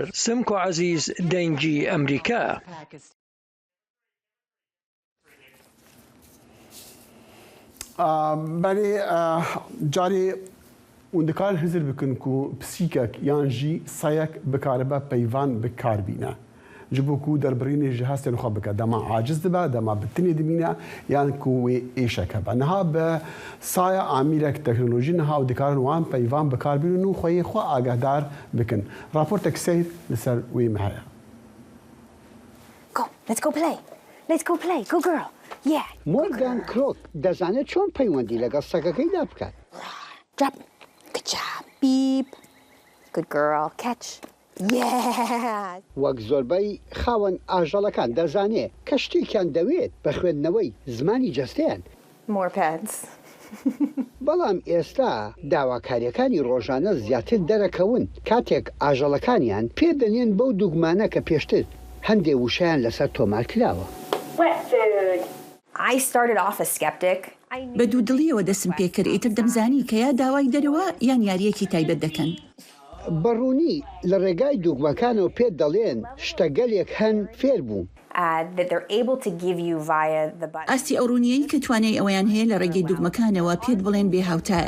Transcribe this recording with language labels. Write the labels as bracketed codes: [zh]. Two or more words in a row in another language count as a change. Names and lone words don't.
[ckb] سمکۆ عەزیز دەنگی ئەمریکا. [ku] بەێ جارێ وندکار هزر بکن و پسیکەک یان ژی سەیەک بکارەبە پەیوان بکاربینە. ji bo ku derbarînê ji hestên xwe bike dema aciz dibe dema bi tinê dimîne yan ku wê êşek hebe niha bi saya amîrek teknolojî niha û dikarin wan peyvan bikarbînin û xweyê xwe agehdar bikin. Raportek seyr li ser wê me heye. [en] Go, let's go play. Let's go play. Go girl. Yeah. [ckb] Morgan Krok dezane çon peywendî legel sekekê de biket. [en] Drop. Good job. Beep. Good girl. Catch. Yeah. [ckb] وەک زۆربەی خاوەن ئاژەڵەکان دەزانێ کە شتێکیان دەوێت بە خوێندنەوەی زمانی جەستەیان. [en] More pets. [ckb] بەڵام ئێستا داواکاریەکانی ڕۆژانە زیاتر دەرەکەون کاتێک ئاژەڵەکانیان پێدەنێن بەو دوگمانە کە پێشتر هەندێک وشەیان لەسەر تۆمار کراوە. [en] I started off a skeptic. [ckb] بە دوودڵیەوە دەسم پێکرد ئیتر دەمزانی کە یا داوای دەرەوە یان یاریەکی تایبەت دەکەن. بەڕوونی لە ڕێگای دوگمەکانەوە پێ دەڵێن شتەگەلێک هەن فێر بوون. ئاستی ئەوڕونیەی کە توانای ئەویان هەیە لە ڕێگەی دوگمەکانەوە پێت بڵێن بێ هاوتایە.